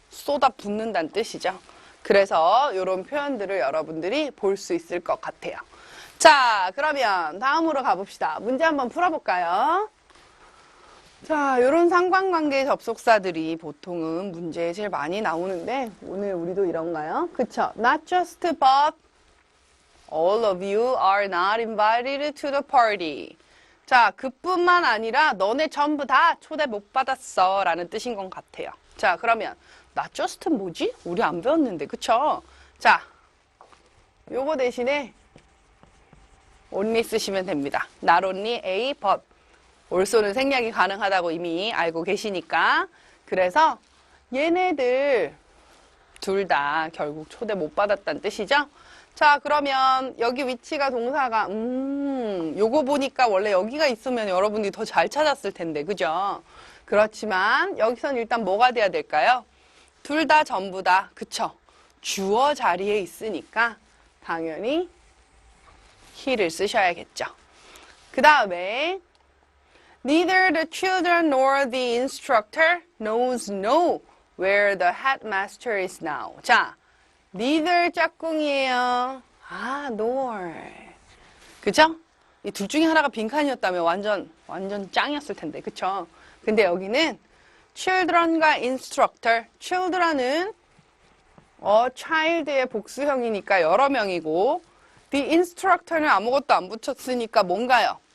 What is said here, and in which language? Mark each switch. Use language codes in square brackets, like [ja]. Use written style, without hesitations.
[ko] 쏟아 붓는다는 뜻이죠. 그래서 이런 표현들을 여러분들이 볼 수 있을 것 같아요. 자, 그러면 다음으로 가봅시다. 문제 한번 풀어볼까요? 자, 이런 상관관계 접속사들이 보통은 문제에 제일 많이 나오는데 오늘 우리도 이런가요? 그쵸? [en] Not just but all of you are not invited to the party. [ko] 자, 그뿐만 아니라 너네 전부 다 초대 못 받았어 라는 뜻인 것 같아요. 자, 그러면 [en] not just [ko] 뭐지? 우리 안 배웠는데, 그쵸? 자, 요거 대신에 only 쓰시면 됩니다. [en] Not only A, but also [ko] 는 생략이 가능하다고 이미 알고 계시니까. 그래서 얘네들 둘 다 결국 초대 못 받았다는 뜻이죠? 자, 그러면 여기 위치가 동사가 요거 보니까 원래 여기가 있으면 여러분들이 더 잘 찾았을 텐데, 그죠? 그렇지만 여기선 일단 뭐가 돼야 될까요? 둘 다 전부 다, 그쵸? 주어 자리에 있으니까 당연히 he를 쓰셔야겠죠. [en] 그 다음에 neither the children nor the instructor knows where the headmaster is now. [ko] 자, neither 짝꿍이에요. nor. 그죠? 이 둘 중에 하나가 빈칸이었다면 완전 짱이었을 텐데, 그쵸? 근데 여기는 children과 instructor. children은 child의 복수형이니까 여러 명이고 the instructor는 아무것도 안 붙였으니까 뭔가요?